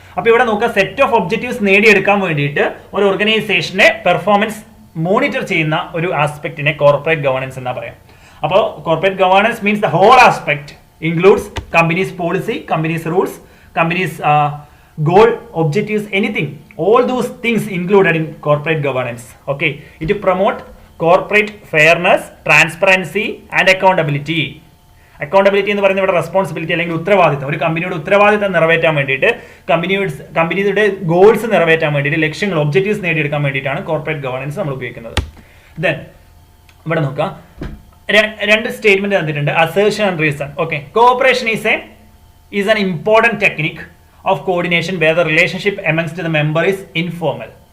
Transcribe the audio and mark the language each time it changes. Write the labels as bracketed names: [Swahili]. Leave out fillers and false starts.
[Malayalam] അപ്പോൾ ഇവിടെ നോക്കുക, [English] set of objectives [Malayalam] നേടിയെടുക്കാൻ വേണ്ടിയിട്ട് ഒരു ഓർഗനൈസേഷനെ പെർഫോമൻസ് മോണിറ്റർ ചെയ്യുന്ന ഒരു ആസ്പെക്റ്റിനെ കോർപ്പറേറ്റ് ഗവേണൻസ് എന്നാ പറയാം. [English] അപ്പോൾ corporate governance means the whole aspect includes companies policy, companies rules, companies goal, objectives, anything, all those things included in corporate governance. Okay, it promote corporate fairness, transparency and accountability. [Malayalam] Accountability എന്ന് പറയുന്നത് ഇവിടെ responsibility അല്ലെങ്കിൽ ഉത്തരവാദിത്തം. ഒരു കമ്പനിയുടെ ഉത്തരവാദിത്തം നിറവേറ്റാൻ വേണ്ടിയിട്ട്, കമ്പനിയുടെ ഗോൾസ് നിറവേറ്റാൻ വേണ്ടിയിട്ട്, ലക്ഷ്യങ്ങൾ, ഒബ്ജക്റ്റീവ്സ് നേടിയെടുക്കാൻ വേണ്ടിയിട്ടാണ് കോർപ്പറേറ്റ് ഗവേണൻസ് നമ്മൾ ഉപയോഗിക്കുന്നത്. ദെൻ ഇവിടെ നോക്കാം, 2 സ്റ്റേറ്റ്മെന്റ് തന്നിട്ടുണ്ട്. [English] Assertion and reason. Okay, cooperation is an important technique of coordination where the relationship amongst the member is informal.